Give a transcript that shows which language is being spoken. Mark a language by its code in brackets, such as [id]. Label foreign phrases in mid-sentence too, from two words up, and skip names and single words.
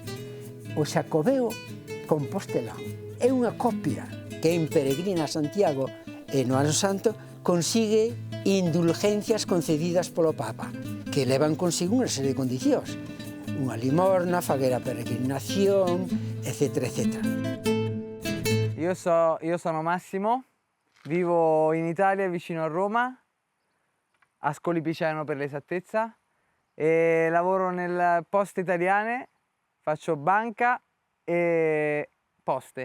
[gl] O Xacobeo compostelán é unha copia que en peregrina a Santiago e no Ano Santo consigue indulgencias concedidas polo Papa, que levan consigo unha serie de condicións. Unha limosna, faguera peregrinación, etc. [it] Io sono Massimo, vivo in Italia vicino a Roma, a Scoli Piceno per l'esattezza, e lavoro nelle poste italiane, faccio banca e poste.